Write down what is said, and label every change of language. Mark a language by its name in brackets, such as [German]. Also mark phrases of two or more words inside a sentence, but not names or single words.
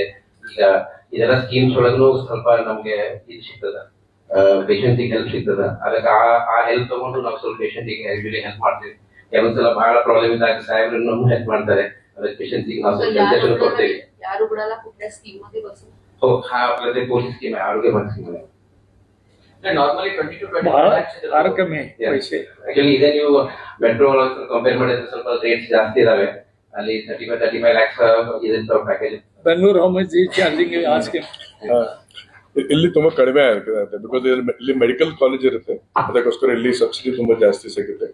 [Kannada] ಈಗ ಇದೆಲ್ಲ ಸ್ಕೀಮ್ಸ್ ಒಳಗೂ ಸ್ವಲ್ಪ ನಮ್ಗೆ ಇದು ಸಿಗ್ತದ, [English] patient help [Kannada] ಸಿಗ್ತದ. ಅದಕ್ಕೆ ಆ ಹೆಲ್ಪ್ ತಗೊಂಡು ನಾವು ಸ್ವಲ್ಪ ಪೇಷಂಟ್ ಗೆ [English] usually help [Kannada] ಮಾಡ್ತೀವಿ. ಕೆಲವೊಂದ್ಸಲ ಬಹಳ ಪ್ರಾಬ್ಲಮ್ ಇದ್ದಾಗ ಸಾಹೇಬ್ರು ನಮ್ಗೆ ಹೆಲ್ಪ್ ಮಾಡ್ತಾರೆ. ಅದಕ್ಕೆ ಪೇಷಂಟ್ ಗೆ ನಾವು ಸಜೆಷನ್ ಕೊಡ್ತೇವೆ. ಯಾರು ಬಿಡಲ್ಲ, ಕುಟ್ಟ ಸ್ಕೀಮ್ [Marathi] मध्ये बसून हो, हा प्रत्येक पोलीस स्कीम आहे, आरोग्य भात स्कीम आहे. [English] ನಾರ್ಮಲಿ 20 to 25 lakhs [Kannada] ಭಾಳ ಕಮ್ಮಿ ಪೈಸೆ. ಆಕ್ಚುಲಿ ಇದೇ ನೀವು [English] metro compare [Kannada] ಮಾಡಿದ್ರೆ ಸ್ವಲ್ಪ ರೇಟ್ಸ್ ಜಾಸ್ತಿ ಇದಾವೆ. ಅಲ್ಲಿ 35 lakhs ಇದೆ ಪ್ಯಾಕೇಜ್. [English] ಬೆಂಗಳೂರು how much is charging ask. [Kannada] ಇಲ್ಲಿ ತುಂಬಾ ಕಡಿಮೆ ಆಗುತ್ತೆ ಬಿಕಾಸ್ ಇಲ್ಲಿ [English] medical college [Kannada] ಇರುತ್ತೆ, ಅದಕ್ಕೋಸ್ಕರ ಇಲ್ಲಿ ಸಬ್ಸಿಡಿ ತುಂಬಾ ಜಾಸ್ತಿ ಸಿಗುತ್ತೆ.